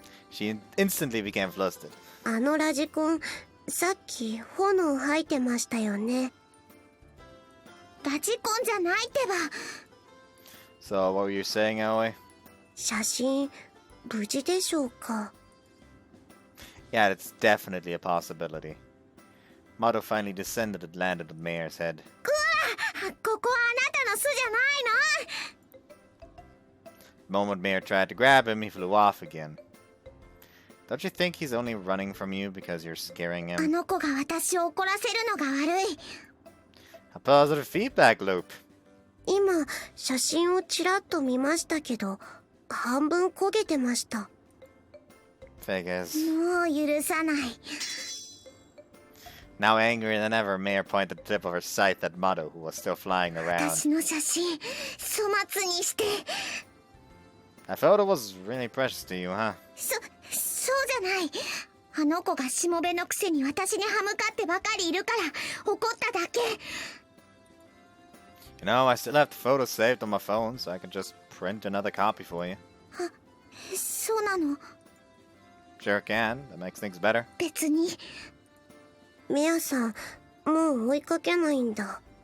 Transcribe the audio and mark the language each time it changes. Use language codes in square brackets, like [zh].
[en] She instantly became flustered. [ja] あのラジコン、さっき炎吐いてましたよね。ラジコンじゃないってば。 [en] So, what were you saying, Aoi? [ja] 写真、無事でしょうか。 [en] Yeah, it's definitely a possibility. Muddle finally descended and landed on Mayor's head. [ja] ここはあなたの巣じゃないの？ [en] The moment Mayor tried to grab him, he flew off again. Don't you think he's only running from you because you're scaring [ja] あ [en] him? [ja] の子が私を怒らせるのが悪い。 [en] A positive feedback loop. [ja] 今、写真をちらっと見ましたけど、半分焦げてました。 [en] Figures. [ja] もう許さない。 [en] Now angrier than ever, Mayor pointed the tip of her scythe at Muddle, who was still flying around. [ja] 私の写真、粗末にして。 [en] That photo was really precious to you, huh? [ja] そうじゃない。あの子がしもべのくせに私に歯向かってばかりいるから怒っただけ。 [en] You know, I still have the photo saved on my phone, so I can just print another copy for you. [ja] そうなの？ [en] Sure can. That makes things better. [ja] 別に。メアさん、もう追いかけないんだ。